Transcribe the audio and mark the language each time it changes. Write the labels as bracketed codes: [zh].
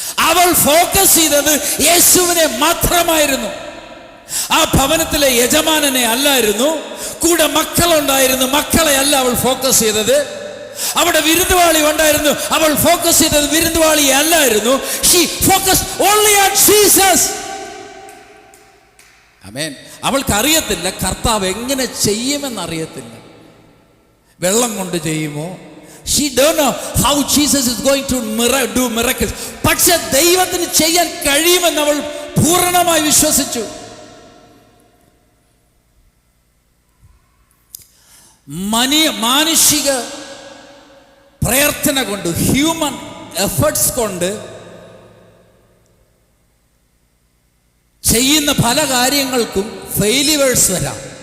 [ml] അവൾ ഫോക്കസ് ചെയ്തത് യേശുവിനെ മാത്രമായിരുന്നു. ആ ഭവനത്തിലെ യജമാനനെ അല്ലായിരുന്നു, കൂടെ മക്കളുണ്ടായിരുന്നു, മക്കളെ അല്ല അവൾ ഫോക്കസ് ചെയ്തത്. അവിടെ വിരുന്നുവാളി ഉണ്ടായിരുന്നു, അവൾ ഫോക്കസ് ചെയ്തത് വിരുന്നുവാളിയെ അല്ലായിരുന്നു. [en] She focused only on Jesus. [ml] ആമേൻ. അവൾക്കറിയത്തില്ല കർത്താവ് എങ്ങനെ ചെയ്യുമെന്നറിയത്തില്ല. വെള്ളം കൊണ്ട് ചെയ്യുമോ? [en] She don't know how Jesus is going to do miracles. [ml] പക്ഷെ ദൈവത്തിന് ചെയ്യാൻ കഴിയുമെന്ന് അവൾ പൂർണ്ണമായി വിശ്വസിച്ചു. മാനുഷിക പ്രയത്ന കൊണ്ട്, [en] human efforts [ml] കൊണ്ട് ചെയ്യുന്ന പല കാര്യങ്ങൾക്കും ഫെയിലിയേഴ്സ് വരാം.